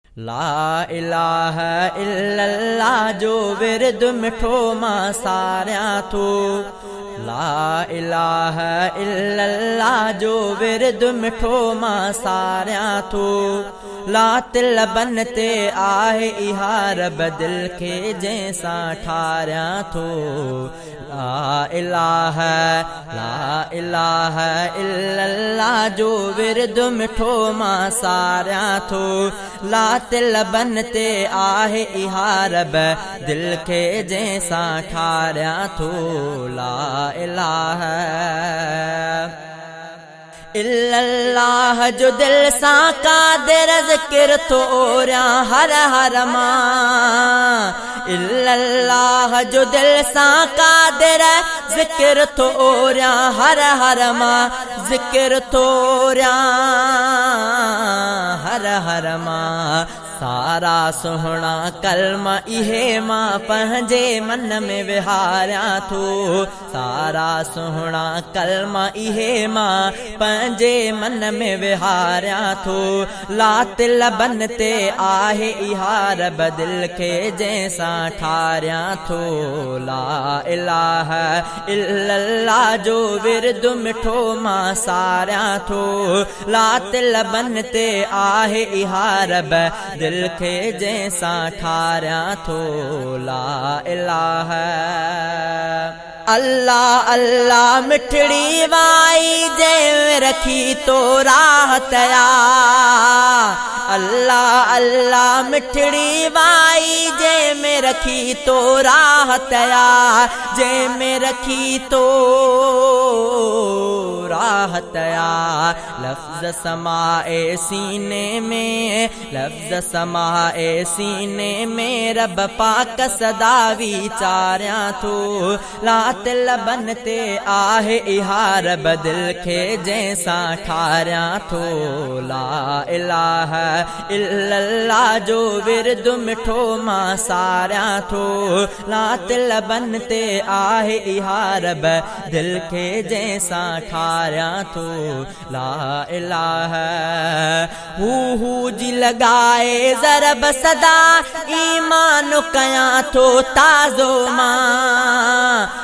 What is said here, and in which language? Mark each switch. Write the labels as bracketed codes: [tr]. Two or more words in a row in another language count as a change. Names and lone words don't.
[ar] لا الہ الا اللہ [sd] جو ورد مٺو مان ساريان ٿو۔ [ar] لا الہ الا اللہ [sd] جو ورد مٺو مان ساريان ٿو۔ لات لبن تي آهي اها رب دل کي جنهن سان ٺاريان ٿو۔ [ar] لا الہ، لا الہ الا اللہ [sd] جو ورد مٺو مان ساريان ٿو۔ لات لبن تي آهي اها رب دل کي جنهن سان ٺاريان ٿو۔ [ar] لا الہ الا اللہ [sd] جو دل سان قادر ذڪر ٿو اوريان هر هر مان۔ [ar] الا اللہ [sd] جو دل سان قادر ذڪر ٿو اوريان هر هر مان، ذڪر ٿو اوريان هر هر مان۔ سارا سهڻا ڪلما اهي مان پنهنجي من ۾ وهاريان ٿو۔ سارا سهڻا ڪلما اهي مان پنهنجي من ۾ وهاريان ٿو۔ لات لبن تي آهي اها رب دل کي جنهن سان ٺاريان ٿو۔ [ar] لا الہ الا اللہ [sd] جو ورد مٺو مان ساريان ٿو۔ لات لبن تي آهي اها رب دل کي جنهن سان ٺاريان ٿو۔ [ar] لا الہ اللہ، [sd] اللہ مٺڙي وائي جنهن ۾ رکي تو راحت آ۔ اللہ، اللہ مٺڙي وائي جنهن ۾ رکي تو راحت آ، جنهن ۾ رکي تو راحت آ۔ لفظ سمائي سيني ۾، لفظ سمائي سيني ۾ رب پاڪ صدا ويچاريان ٿو۔ لات لبن تي آهي اها رب دل کي جنهن سان ٺاريان ٿو۔ [ar] لا الہ الا اللہ [sd] جو ورد مٺو مان ساريان ٿو۔ لات لبن تي آهي اها رب دل کي جنهن سان ٺاريان ٿو۔ [ar] لا الہ [sd] هو، هو جي لڳائي ضرب صدا ايمان ڪيان ٿو تازو مان۔